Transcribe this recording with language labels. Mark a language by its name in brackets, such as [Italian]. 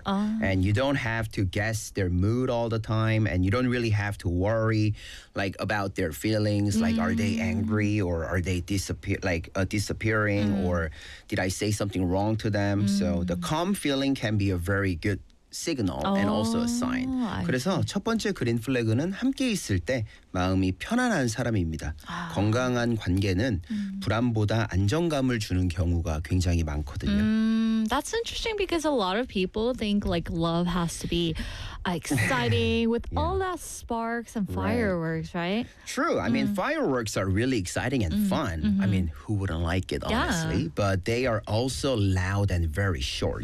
[English] And you don't have to guess their mood all the time, and you don't really have to worry like about their feelings, like are they angry or are they disappearing or did I say something wrong to them? So the calm feeling can be a very good signal and also a sign. [Korean] 그래서 첫 번째 그린 플래그는 함께 있을 때 마음이 편안한 사람입니다. 건강한 관계는 불안보다 안정감을 주는 경우가 굉장히 많거든요. [English] That's interesting because a lot of people think like love has to be exciting with all that sparks and fireworks, right? True. I mean, fireworks are really exciting and fun. I mean, who wouldn't like it, honestly? Yeah. But they are also loud and very short.